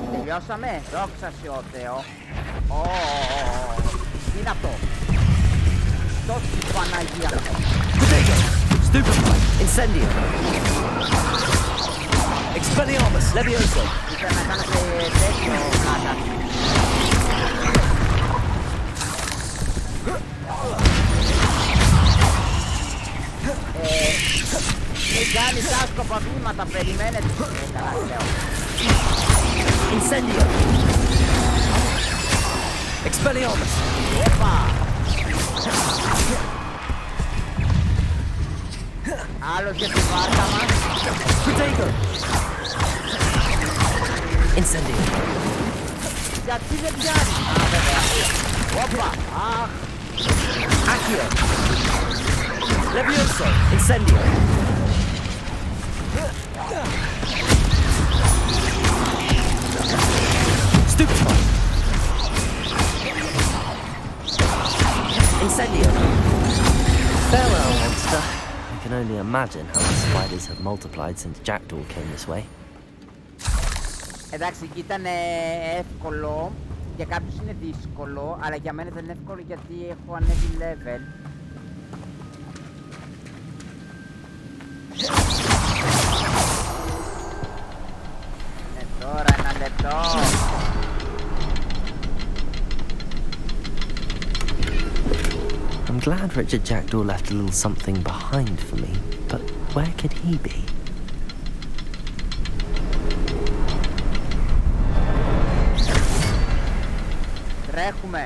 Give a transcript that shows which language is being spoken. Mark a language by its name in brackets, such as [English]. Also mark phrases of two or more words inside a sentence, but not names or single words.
[Greek] Τελειώσαμε. Δόξα σε ο Θεό. Τι είναι αυτό? Τόση Παναγία. [English] Potato! [Latin] Stupefy! Incendio! Expelliarmus! Levioso! [Greek] Ήθελα να κάνω και τέτοιο πλάκα. Μην κάνεις άσκοπα βήματα, περιμένετε. Καλά, λέω. [Latin] Incendio! Expelliarmus! [Greek] Όπα! Άλλος για τη βάρκα μας. [Latin] Potato! Incendio! [Greek] Γιατί δεν πιάνει? Α, βέβαια. Όπα! Αχ! [Latin] Accio! Levioso! Incendio! Stupefy! Incendio! [English] Farewell, monster. I can only imagine how the spiders have multiplied since Jackdaw came this way. [Greek] Εντάξει, ήταν εύκολο. Για κάποιους είναι δύσκολο, αλλά για μένα δεν είναι εύκολο γιατί έχω ανέβει level. Τώρα ένα λεπτό. [English] I'm glad Richard Jackdaw left a little something behind for me, but where could he be? [Greek] Τρέχουμε.